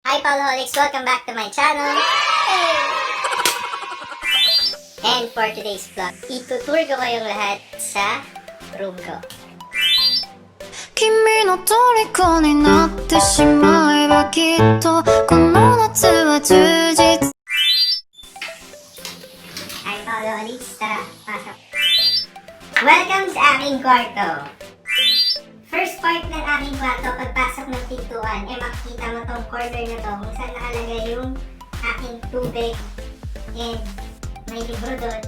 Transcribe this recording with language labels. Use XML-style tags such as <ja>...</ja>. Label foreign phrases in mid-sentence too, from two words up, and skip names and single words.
<en>Hi Paulholics! Welcome back to my channel! Hey! And for today's vlog,</en> <tl>itutour ko kayong lahat sa room ko.</tl> <ja>君の虜になってしまえばきっとこの夏は充実</ja> <tl>Hi Paulholics! Tara, pasok! Welcome sa aking kwarto!</tl> <en>First part</en> <tl>ng aking kwarto, pagpasok ng pintuan, makikita mo tong corner na to kung saan nakalagay yung aking tubig and may libro doon.</tl>